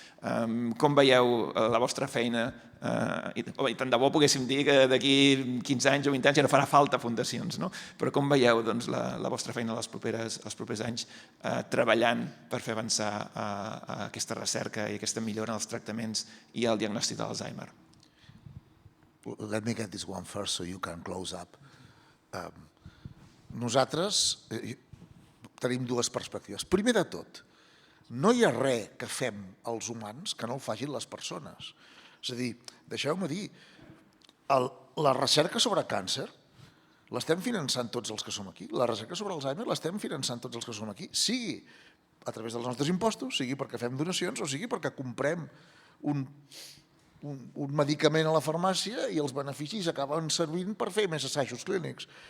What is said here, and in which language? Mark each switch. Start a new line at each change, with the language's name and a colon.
Catalan: Com veieu la vostra feina? I tant de bo poguéssim dir que d'aquí 15 anys o 20 anys ja no farà falta fundacions, però com veieu la vostra feina els propers anys treballant per fer avançar aquesta recerca i aquesta millora en els tractaments i el diagnòstic de l'Alzheimer?
English: Let me get this one first so you can close up.
Catalan: Nosaltres tenim dues perspectives. Primer de tot, no hi ha res que fem els humans que no ho facin les persones. És a dir, deixeu-me dir, la recerca sobre càncer l'estem finançant tots els que som aquí. La recerca sobre Alzheimer l'estem finançant tots els que som aquí, sigui a través dels nostres impostos, sigui perquè fem donacions o sigui perquè comprem un medicament a la farmàcia i els beneficis acaben servint per fer més assajos clínics.